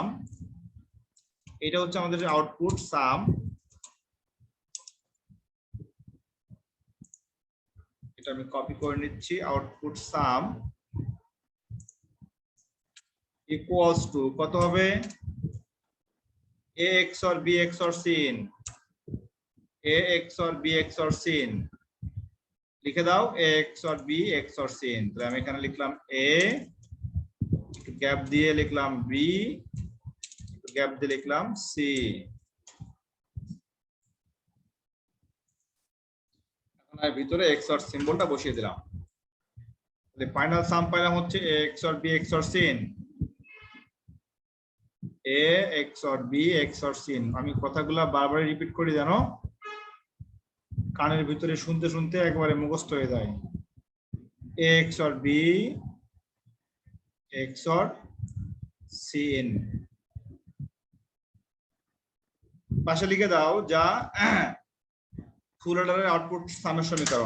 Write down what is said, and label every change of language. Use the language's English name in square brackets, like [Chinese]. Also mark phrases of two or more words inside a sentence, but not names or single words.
[Bangla] এটা হচ্ছে আমাদের [English] output sum. [Bangla] এটা আমি কপি করে নিচ্ছি। [English] output sum equals to [Bangla] কত হবে? [English] a XOR b XOR c in a XOR b XOR c in। [Bangla] লিখে দাও [English] a XOR b XOR c in। [Bangla] তাহলে আমি এখানে লিখলাম a, গ্যাপ দিয়ে লিখলাম b, গ্যাপ দিয়ে লিখলাম c। এখন এর ভিতরে [English] XOR symbol-টা [Bangla] বসিয়ে দিলাম। তাহলে [English] final sum [Bangla] পাইলাম হচ্ছে [English] a XOR b XOR c in, a XOR b XOR c in। [Bangla] আমি কথাগুলো বারবার রিপিট করি, জানো, কানের ভিতরে শুনতে শুনতে একবারে মুখস্থ হয়ে যায়। [English] a XOR b XOR c in। [Bangla] পাশে লিখে দাও যা [English] full adder-er output sum-er [Bangla] সমীকরণ।